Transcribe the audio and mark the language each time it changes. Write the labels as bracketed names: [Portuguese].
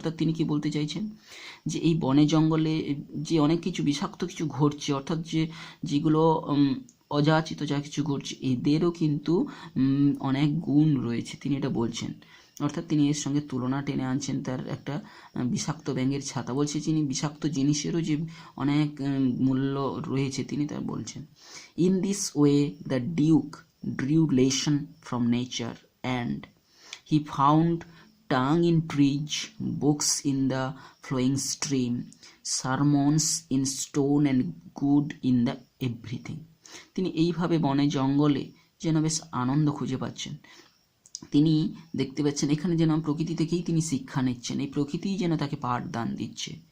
[Bangla] অর্থাৎ তিনি কি বলতে চাইছেন যে এই বনে জঙ্গলে যে অনেক কিছু বিষাক্ত কিছু ঘটছে, অর্থাৎ যেগুলো অযাচিত যা কিছু ঘটছে, এদেরও কিন্তু অনেক গুণ রয়েছে, তিনি এটা বলছেন। অর্থাৎ তিনি এর সঙ্গে তুলনা টেনে আনছেন তার একটা বিষাক্ত ব্যাঙের ছাতা, বলছে তিনি বিষাক্ত জিনিসেরও যে অনেক মূল্য রয়েছে তিনি তার বলছেন। [English] In this way the duke drew lesson from nature, and he found tongue in trees, books in the flowing stream, sermons in stone, and good in the everything. [Bangla] তিনি এইভাবে বনে জঙ্গলে যেন বেশ আনন্দ খুঁজে পাচ্ছেন। তিনি দেখতে পাচ্ছেন এখানে যেন প্রকৃতি থেকেই তিনি শিক্ষা নিচ্ছেন, এই প্রকৃতিই যেন তাকে পাঠদান দিচ্ছে।